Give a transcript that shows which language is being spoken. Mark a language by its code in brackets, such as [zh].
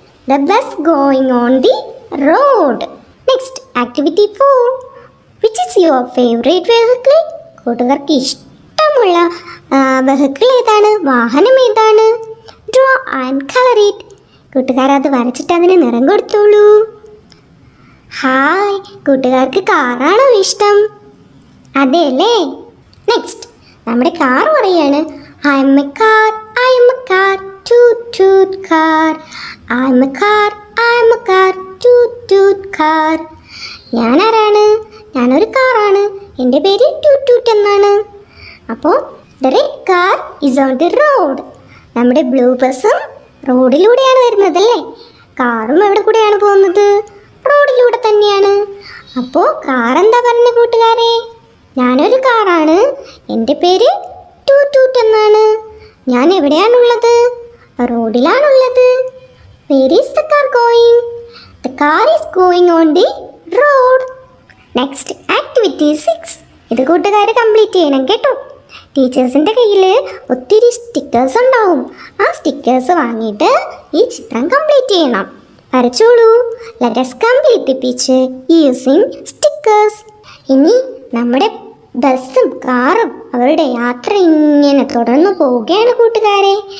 [en] The bus going on the road. Next, activity 4. Which is your favorite vehicle? [ml] കൂട്ടുകാർക്ക് ഇഷ്ടമുള്ള vehicle ഏതാണ്? വാഹനം ഏതാണ്? [en] Draw and color it. [ml] കൂട്ടുകാർ അത് വരച്ചിട്ട് അതിന് നിറം കൊടുത്തോളൂ. ഹായ്, കൂട്ടുകാർക്ക് കാറാണോ ഇഷ്ടം? അതെ അല്ലേ? നെക്സ്റ്റ് നമ്മുടെ കാർ പറയാണ്. [en] I am a car, I am a car, toot toot car. I am a car, I am a car, toot toot car. [ml] ഞാനാരാണ്? ഞാനൊരു കാറാണ്. എൻ്റെ പേര് ടൂട്ട് ടൂട്ട് എന്നാണ്. [en] അപ്പോൾ the red car is on the road. [ml] നമ്മുടെ blue ബസ്സും റോഡിലൂടെയാണ് വരുന്നതല്ലേ. കാറും എവിടെ കൂടെയാണ് പോകുന്നത്? റോഡിലൂടെ തന്നെയാണ്. അപ്പോൾ കാർ എന്താ പറഞ്ഞ കൂട്ടുകാരെ? ഞാനൊരു കാറാണ്. എൻ്റെ പേര് ടൂട്ട് ടൂട്ട് എന്നാണ്. ഞാൻ എവിടെയാണുള്ളത്? റോഡിലാണുള്ളത്. [en] Where is the car going? The car is going on the road. Next, activity 6. [ml] ഇത് കൂട്ടുകാർ കംപ്ലീറ്റ് ചെയ്യണം കേട്ടോ. ടീച്ചേഴ്സിൻ്റെ കയ്യിൽ ഒത്തിരി സ്റ്റിക്കേഴ്സ് ഉണ്ടാവും. ആ സ്റ്റിക്കേഴ്സ് വാങ്ങിയിട്ട് ഈ ചിത്രം കംപ്ലീറ്റ് ചെയ്യണം. വരച്ചോളൂ. [en] Let us complete the picture using stickers. [ml] ഇനി നമ്മുടെ ബസ്സും കാറും അവരുടെ യാത്ര ഇങ്ങനെ തുടർന്നു പോവുകയാണ് കൂട്ടുകാരെ.